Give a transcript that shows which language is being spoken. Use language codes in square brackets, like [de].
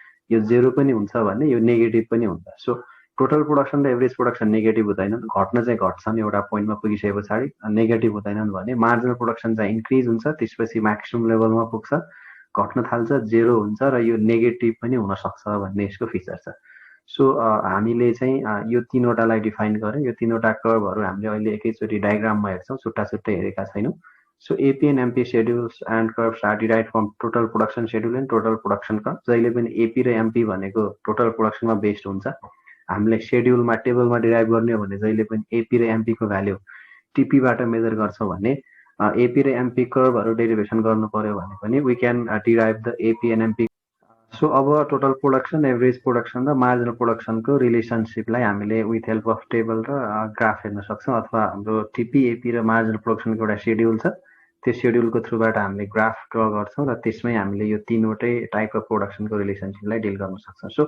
[ne] यो जेरो पनि हुन्छ भने यो नेगेटिभ पनि हुन्छ। सो टोटल प्रोडक्सन र एभरेज प्रोडक्सन नेगेटिभ हुँदैनन्, घट्न चाहिँ घट्छन् एउटा पोइन्टमा पुगिसके पछाडि, नेगेटिभ हुँदैनन् भने मार्जिनल प्रोडक्सन चाहिँ इन्क्रिज हुन्छ, त्यसपछि म्याक्सिमम लेभलमा पुग्छ, घट्न थाल्छ, जेरो हुन्छ र यो नेगेटिभ पनि हुन सक्छ भन्ने यसको फिचर छ। सो हामीले चाहिँ यो तीनवटालाई डिफाइन गऱ्यौँ। यो तीनवटा कर्भहरू हामीले अहिले एकैचोटि डायग्राममा हेर्छौँ, छुट्टा छुट्टै हेरेका छैनौँ। [en] So AP and MP schedules and curves are derived from total production schedule and total production curve. [ne] जहिले पनि AP र MP भनेको टोटल प्रोडक्सनमा बेस्ड हुन्छ। हामीले शेड्युलमा टेबलमा डिराइभ गर्ने हो भने जहिले पनि AP र MP को भ्याल्यु TP बाट मेजर गर्छौँ भने AP र MP कर्भहरू डेरिभेसन गर्नु पर्यो भने पनि [en] we can derive the AP and MP. [ne] So अब टोटल प्रोडक्सन, एभरेज प्रोडक्सन र मार्जिनल प्रोडक्सनको रिलेसनसिपलाई हामीले विथ हेल्प अफ टेबल र ग्राफ हेर्न सक्छौँ, अथवा हाम्रो टिपी, एपी र मार्जिनल प्रोडक्सनको एउटा शेड्युल छ, त्यो शेड्युलको थ्रुबाट हामीले ग्राफ ड्र गर्छौँ र त्यसमै हामीले यो तीनवटै टाइप अफ प्रोडक्सनको रिलेसनसिपलाई डिल गर्न सक्छौँ।